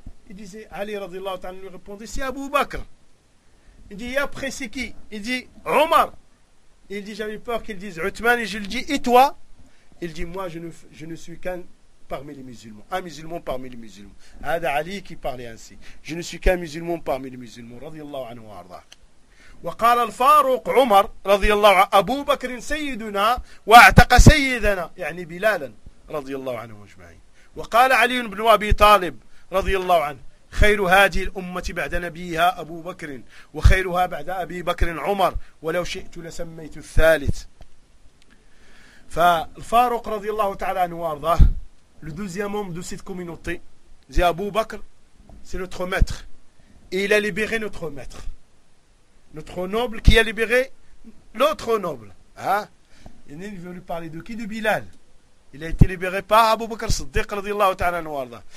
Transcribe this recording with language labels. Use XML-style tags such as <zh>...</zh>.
<fr>Il disait, Ali radiallahu ta'ala lui répondait, c'est Abu Bakr. Il dit, et après c'est qui? Il dit, Omar. Il dit, j'avais peur qu'il dise Uthman, et je lui dis, et toi? Il dit, moi je ne suis qu'un parmi les musulmans, un musulman parmi les musulmans. Hada Ali qui parlait ainsi. Je ne suis qu'un musulman parmi les musulmans,</fr> <ar>radiallahu anhu wa arda. وقال الفاروق عمر رضي الله عنه أبو بكر سيدنا واعتق سيدنا يعني بلالا رضي الله عنه أجمعين. وقال علي بن أبي طالب رضي الله عنه خير هذه الأمة بعد نبيها أبو بكر وخيرها بعد أبي بكر عمر ولو شئت لسميت الثالث. فالفاروق رضي الله تعالى عنه وارضاه</ar> <fr>le deuxième homme de cette communauté c'est Abu Bakr, c'est notre maître et il a libéré notre maître, notre noble qui a libéré l'autre noble, hein. Il ne veut lui parler de qui, de Bilal. Il a été libéré par Abu Bakr Siddiq</fr> <ar>رضي الله تعالى عنه وارضاه.</ar>